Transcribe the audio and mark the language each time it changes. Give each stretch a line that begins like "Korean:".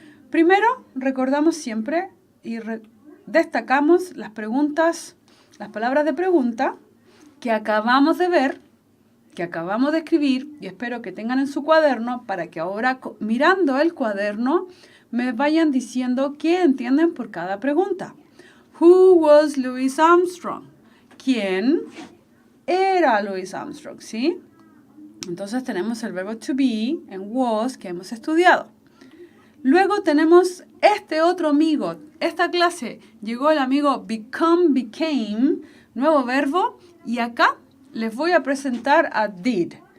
Spanish: Primero, recordamos siempre y destacamos las preguntas, las palabras de pregunta que acabamos de ver, que acabamos de escribir, y espero que tengan en su cuaderno para que ahora, mirando el cuaderno, me vayan diciendo qué entienden por cada pregunta.
English: Who was Louis Armstrong?
Spanish: ¿Quién era Louis Armstrong? ¿Sí? Entonces tenemos el verbo to be en was que hemos estudiado. Luego tenemos este otro amigo. Esta clase llegó el amigo become, became, nuevo verbo, y acá les voy a presentar a did.